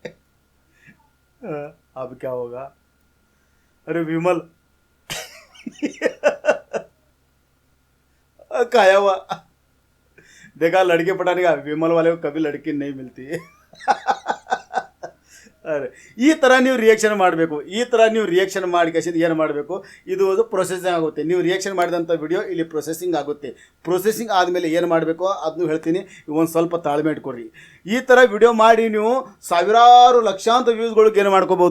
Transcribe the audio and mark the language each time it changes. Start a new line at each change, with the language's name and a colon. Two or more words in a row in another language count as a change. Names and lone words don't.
Hindi: अब क्या होगा? अरे विमल खाया हुआ. देखा, लड़के पटाने का, विमल वाले को कभी लड़की नहीं मिलती.
Kannada: ಅರೆ ಈ ಥರ ನೀವು ರಿಯಾಕ್ಷನ್ ಮಾಡಬೇಕು. ಈ ಥರ ನೀವು ರಿಯಾಕ್ಷನ್ ಮಾಡಿ ಕಸಿಂದ ಏನು ಮಾಡಬೇಕು, ಇದು ಒಂದು ಪ್ರೊಸೆಸಿಂಗ್ ಆಗುತ್ತೆ. ನೀವು ರಿಯಾಕ್ಷನ್ ಮಾಡಿದಂಥ ವಿಡಿಯೋ ಇಲ್ಲಿ ಪ್ರೊಸೆಸಿಂಗ್ ಆಗುತ್ತೆ. ಪ್ರೊಸೆಸಿಂಗ್ ಆದಮೇಲೆ ಏನು ಮಾಡಬೇಕು ಅದನ್ನು ಹೇಳ್ತೀನಿ. ಒಂದು ಸ್ವಲ್ಪ ತಾಳ್ಮೆ ಇಟ್ಕೊಡ್ರಿ. ಈ ಥರ ವಿಡಿಯೋ ಮಾಡಿ ನೀವು ಸಾವಿರಾರು ಲಕ್ಷಾಂತರ ವ್ಯೂಸ್ಗಳಿಗೆ ಏನು ಮಾಡ್ಕೋಬೋದು.